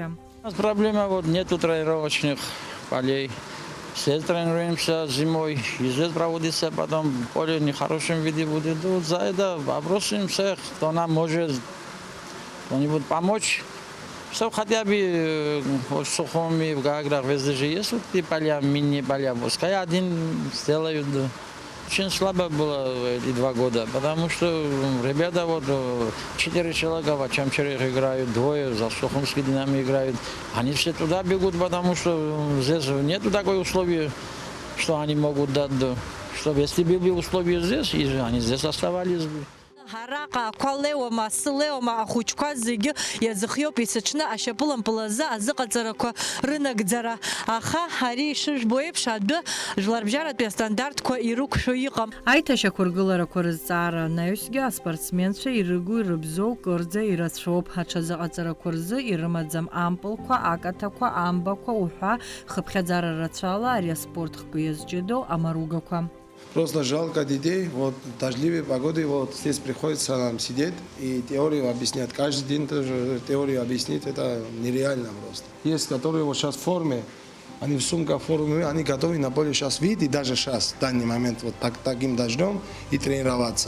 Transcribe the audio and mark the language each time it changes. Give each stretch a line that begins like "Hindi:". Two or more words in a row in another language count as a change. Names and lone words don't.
Russian: Проблема нету тренировочных полей. Все тренируемся зимой, и здесь проводится потом поле в нехорошем виде будет. Вот за это попросим всех, кто нам может кто-нибудь помочь. Чтобы хотя бы в Сухуми, в Гаграх, везде же есть вот эти поля, мини-поля. Пускай один сделают. Очень слабо было эти 2 года, потому что ребята 4 человека в Ачамчере играют, 2 за Сухумский Динамо играют. Они все туда бегут, потому что здесь нету такой условия, что они могут дать, чтобы если были условия здесь, и они здесь оставались бы.
Abkhazian: Хараqa ақәалеуама, асылеуама ахәыҷқәа зегьы иазыхиоуп есыҽны ашьапылампыл азы азыҟаҵарақәа рынагӡара. Аха ари ишыжәбо еиԥш адәы жәларбжьаратәи астандартқәа ирықәшәо иҟам. Аиҭашьақәа ргыларақәа рызҵаара анаҩсгьы аспортсменцәа ирыгу ирыбзоу кырӡа ирацәоуп. Аҽазыҟаҵарақәа рзы ирымаӡам ампылқәа, акаҭақәа, амбақәа уҳәа хыԥхьаӡара рацәала ари аспорт хкы иазҷыдоу амаругақәа.
Russian: Просто жалко детей, дождливые погоды, здесь приходится нам сидеть и теорию объяснять. Каждый день тоже теорию объяснить, это нереально просто. Есть, которые сейчас в форме, они в сумках формы, они готовы на поле сейчас видеть, даже сейчас, в данный момент, таким дождем и тренироваться.